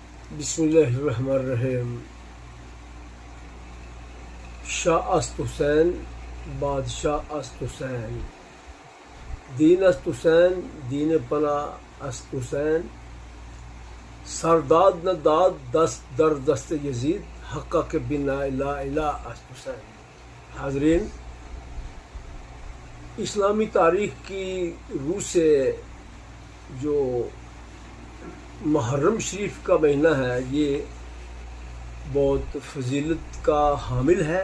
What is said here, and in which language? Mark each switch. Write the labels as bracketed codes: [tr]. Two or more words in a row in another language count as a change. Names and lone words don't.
[ur] بسم اللہ الرحمن الرحیم۔ [fa] شاہ است حسین بادشاہ است حسین، دین است حسین دین پناہ است حسین، سرداد نہ داد دست در دست یزید، حقہ کے بنا لا الہ است حسین۔ [ur] حاضرین، اسلامی تاریخ کی روح سے جو محرم شریف کا مہینہ ہے یہ بہت فضیلت کا حامل ہے۔